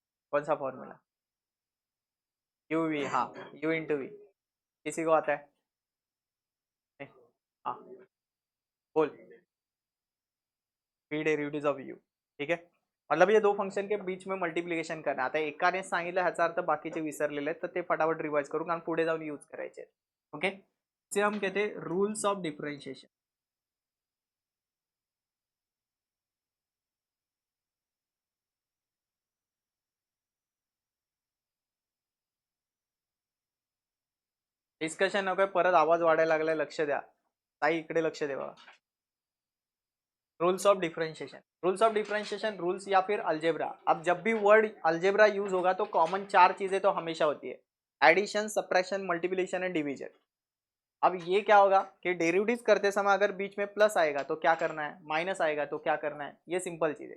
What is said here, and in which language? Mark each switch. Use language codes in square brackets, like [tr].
[hi] कौन सा formula? You we, हाँ, यू इंटू वी. किसी को आता है? नहीं. हाँ बोल. [en] P derivative of U. [mr] ठीक आहे, [hi] मतलब ये दो फंक्शन के बीच में मल्टिप्लिकेशन करना. [mr] आता एकाने सांगितलं ह्याचा अर्थ बाकीचे विसरलेले आहेत, तर ते फटाफट रिवाइज करू, कारण पुढे जाऊन यूज करायचे. [hi] ओके, इसे हम कहते हैं रूल्स ऑफ डिफरेंशिएशन. [mr] डिस्कशन नको, परत आवाज वाढायला लागलाय, लक्ष द्या ताई, इकडे लक्ष द्या बघा. [hi] Rules of differentiation. Rules of differentiation, rules या फिर अल्जेब्रा. अब जब भी वर्ड अल्जेब्रा यूज होगा तो कॉमन 4 चीजें तो हमेशा होती है: addition, subtraction, multiplication and division. अब ये क्या होगा कि डेरिवेटिव करते समय अगर बीच में प्लस आएगा तो क्या करना है, माइनस आएगा तो क्या करना है, ये सिंपल चीज है.